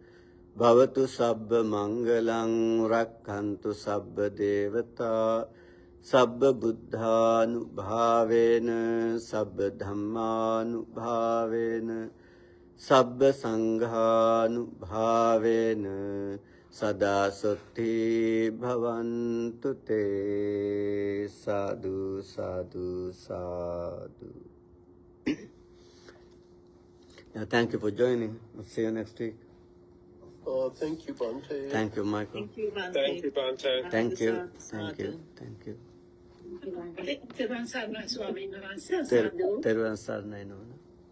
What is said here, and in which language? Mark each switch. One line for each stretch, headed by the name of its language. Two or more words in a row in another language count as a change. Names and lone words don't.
Pali: bhavatu sabba mangalang rakkantu sabba devata Sabba buddhanubhavena, sabba dhammanubhavena, sabba sanghanubhavena, sada sutti bhavantu te. Sadhu, sadhu, sadhu.
English: Yeah, thank you for joining. I'll see you next week. Thank you, Bhante. Thank you, Michael. Thank you, Bhante. Thank you, Bhante. Thank you. Thank you. Thank you. Teruan Sarna Swami Namaste. Teruvan Sarnai Namaste.